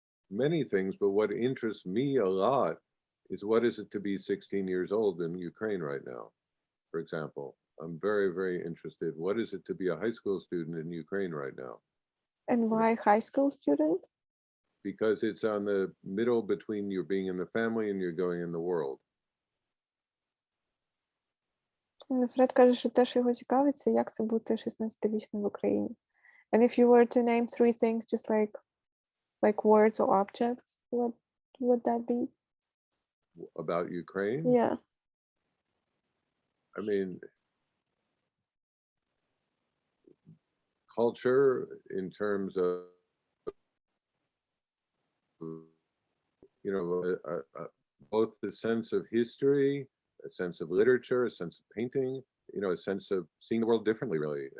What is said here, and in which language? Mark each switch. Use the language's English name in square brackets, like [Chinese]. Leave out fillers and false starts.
[English] Many things, but what interests me a lot is what is it to be 16 years old in Ukraine right now, for example. I'm very, very interested. What is it to be a high school student in Ukraine right now? And why high school student? Because it's on the middle between you being in the family and you're going in the world. [Ukrainian] Фред каже, що те, що його цікавить, це як це бути 16-річним в Україні. [English] And if you were to name 3 things, just like words or objects, what would that be? About Ukraine? Yeah. I mean, culture in terms of, you know, both the sense of history, a sense of literature, a sense of painting, you know, a sense of seeing the world differently, really.